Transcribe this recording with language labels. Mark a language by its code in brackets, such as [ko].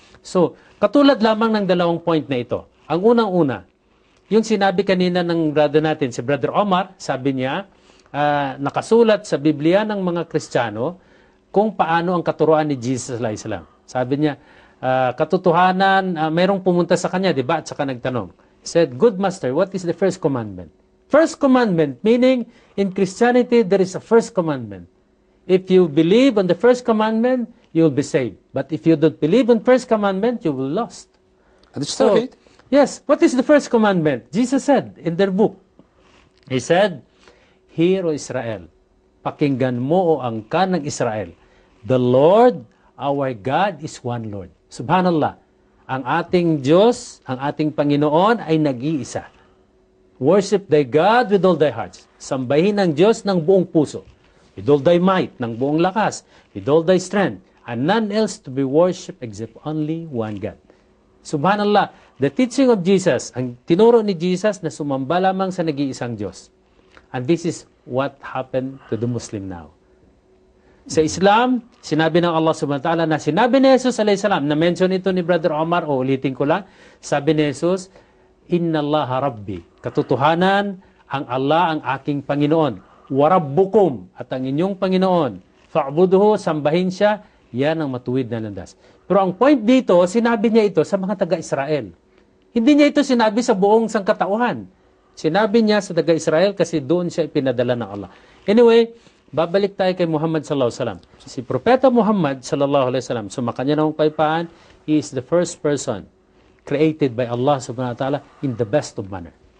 [tl] So, katulad lamang ng dalawang point na ito. Ang unang-una, yung sinabi kanina ng brother natin, si Brother Omar, sabi niya, nakasulat sa Biblia ng mga Kristiyano kung paano ang katuruan ni Jesus alayhi salam. Sabi niya, katotohanan, mayroong pumunta sa kanya, di ba? At saka nagtanong. [en] He said, "Good master, what is the first commandment?" First commandment, meaning in Christianity, there is a first commandment. If you believe on the first commandment, you will be saved. But if you don't believe on first commandment, you will lost. And it's tawhid. Yes, what is the first commandment? Jesus said in their book. He said, "Hear, O Israel, [tl] pakinggan mo o angkan ng Israel. [en] The Lord, our God, is one Lord." [tl] Subhanallah, ang ating Diyos, ang ating Panginoon ay nag-iisa. [en] Worship thy God with all thy hearts. [tl] Sambahin ang Diyos ng buong puso. [en] With all thy might, [tl] ng buong lakas. [en] With all thy strength. And none else to be worshipped except only one God. Subhanallah, the teaching of Jesus, [tl] ang tinuro ni Jesus na sumamba lamang sa nag-iisang Diyos. [en] And this is what happened to the Muslim now. [tl] Sa Islam, sinabi ng Allah subhanahu wa ta'ala na sinabi ni Jesus alayhi salam, na-mention ito ni Brother Omar, o ulitin ko lang, sabi ni Jesus, [ar] "Inna Allah Rabbi." [tl] Katotohanan, ang Allah ang aking Panginoon. [ar] Wa Rabbukum, [tl] at ang inyong Panginoon. Fa'buduhu, sambahin siya, yan ang matuwid na landas. Pero ang point dito, sinabi niya ito sa mga taga-Israel. Hindi niya ito sinabi sa buong sangkatauhan. Sinabi niya sa taga-Israel kasi doon siya ipinadala ng Allah. Anyway, babalik tayo kay Muhammad sallallahu alaihi wasallam. Si Propeta Muhammad sallallahu alaihi wasallam, sumakanya ng paypaan, [en] he is the first person created by Allah subhanahu wa ta'ala in the best of manner.